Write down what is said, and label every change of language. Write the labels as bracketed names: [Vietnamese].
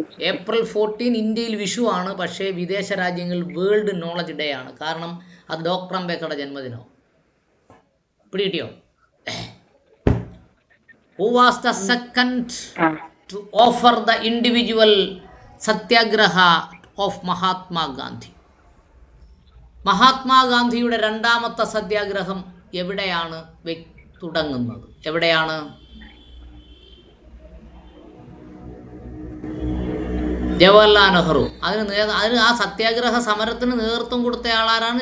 [Malayalam] April 14 ഇന്ത്യയിൽ വിഷു ആണ്, പക്ഷേ വിദേശ രാജ്യങ്ങളിൽ വേൾഡ് നോളജ് ഡേ ആണ്. കാരണം അത് ഡോക്ടർ അംബേദ്കറുടെ ജന്മദിനവും. പിടികിട്ടിയോ? [English] Who was the second to offer the individual satyagraha of Mahatma Gandhi? [Malayalam] മഹാത്മാഗാന്ധിയുടെ രണ്ടാമത്തെ സത്യാഗ്രഹം എവിടെയാണ് തുടങ്ങുന്നത്? എവിടെയാണ്? ജവഹർലാൽ നെഹ്റു. അതിന് ആ സത്യാഗ്രഹ സമരത്തിന് നേതൃത്വം കൊടുത്ത ആളാരാണ്?